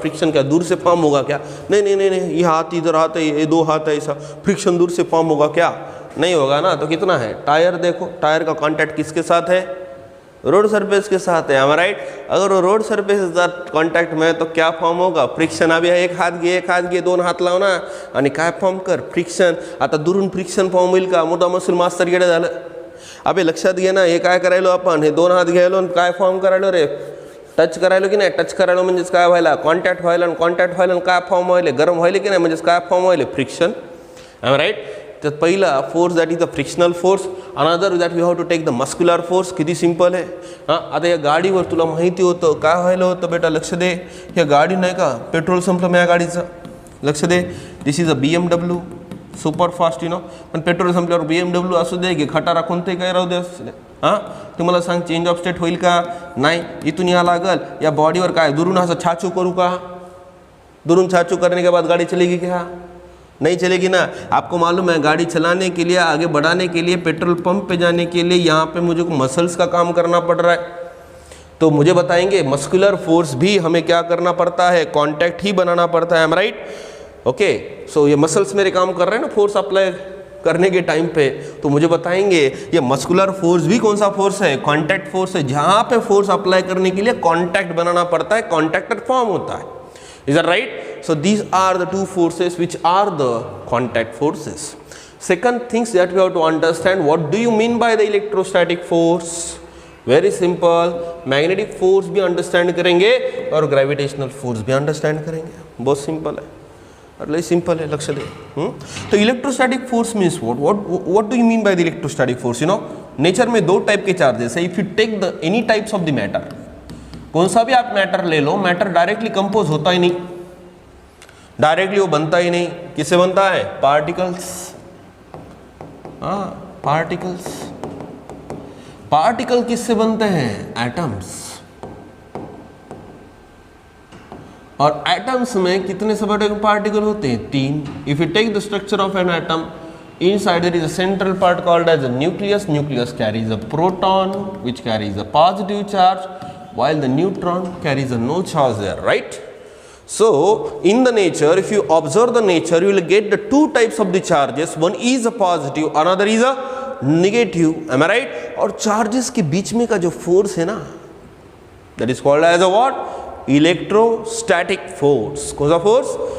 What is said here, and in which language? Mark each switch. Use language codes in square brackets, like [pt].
[hi] Friction क्या दूर से फॉर्म होगा क्या, नहीं नहीं नहीं नहीं, ये हाथ इधर हाथ है, ये दो हाथ है, ऐसा फ्रिक्शन दूर से फॉर्म होगा क्या, नहीं होगा ना. तो कितना है, टायर देखो, टायर का कांटेक्ट किसके साथ है, रोड सरफेस के साथ है, राइट. अगर वो रोड सरफेस के साथ कांटेक्ट में तो क्या फॉर्म होगा, फ्रिक्शन. [mr] अभी एक हात घे दोन हात लाव ना आणि काय फॉर्म कर, फ्रिक्शन. आता दुरून फ्रिक्शन फॉर्म होईल का, मोठा मसूल मास्तर गेडे झालं. अबे लक्षात घे ना, हे काय करायलो आपण, हे दोन हात घ्यायलो आणि काय फॉर्म करायलो रे, टच करायलो की नाही. टच करायलो म्हणजेच काय व्हायला, कॉन्टॅक्ट व्हायला, आणि कॉन्टॅक्ट व्हायला काय फॉर्म व्हायले, गरम व्हायले की नाही, म्हणजेच काय फॉर्म व्हायले, फ्रिक्शन, राईट. [en] तर पहिला force that is the frictional force. Another that we have to take the muscular force. [mr] किती सिंपल आहे. हां, आता या गाडीवर तुला माहिती होतं काय व्हायला होतं बेटा, लक्ष दे. या गाडी नाही का, पेट्रोल संपलं या गाडीचं, लक्ष दे. [en] This is a BMW super fast, you know. [mr] पण पेट्रोल संपल्यावर BMW असू दे की खटारा कोणतेही काही राहू दे असू दे, हां, तुम्हाला सांग चेंज ऑफ स्टेट होईल का, नाही. इथून या लागल या बॉडीवर काय दुरून असं छाछू करू का, [hi] दुरून छाछू करने के बाद गाड़ी चलेगी क्या, नहीं चलेगी ना. आपको मालूम है गाड़ी चलाने के लिए, आगे बढ़ाने के लिए, पेट्रोल पंप पे जाने के लिए यहाँ पे मुझे मसल्स का काम करना पड़ रहा है. तो मुझे बताएंगे मस्कुलर फोर्स भी हमें क्या करना पड़ता है, कांटेक्ट ही बनाना पड़ता है, राइट. ओके, सो ये मसल्स मेरे काम कर रहे हैं ना फोर्स अप्लाई करने के टाइम पे. तो मुझे बताएंगे ये मस्कुलर फोर्स भी कौन सा फोर्स है, कांटेक्ट फोर्स है. जहाँ पे फोर्स अप्लाई करने के लिए कांटेक्ट बनाना पड़ता है, कांटेक्टर फॉर्म होता है. [en] Is that right? So these are the two forces which are the contact forces. Second things that we have to understand, what do you mean by the electrostatic force? Very simple, [hi] magnetic force भी understand करेंगे और gravitational force भी understand करेंगे. बहुत simple है, अरे simple है, लक्ष्य दे. [en] तो electrostatic force means what do you mean by the electrostatic force? You know, [hi] nature में दो type के charges है. [en] If you take the any types of the matter, [hi] कौन सा भी आप मैटर ले लो, मैटर डायरेक्टली कंपोज होता ही नहीं. डायरेक्टली वो बनता ही नहीं, किससे बनता है? पार्टिकल्स। हाँ, पार्टिकल्स। पार्टिकल किससे बनते हैं? एटम्स। और एटम्स में कितने सब पार्टिकल होते हैं? 3। [en] If you take the structure of an atom, inside there is a central part called as a nucleus. Nucleus carries a proton which carries a positive charge, while the neutron carries a no charge there, right? So in the nature, if you observe the nature, you will get the two types of the charges. One is a positive, another is a negative. Am I right? [hi] और charges के बीच में का जो force है ना, [en] that is called as a what? Electrostatic force. [hi] कौन सा force?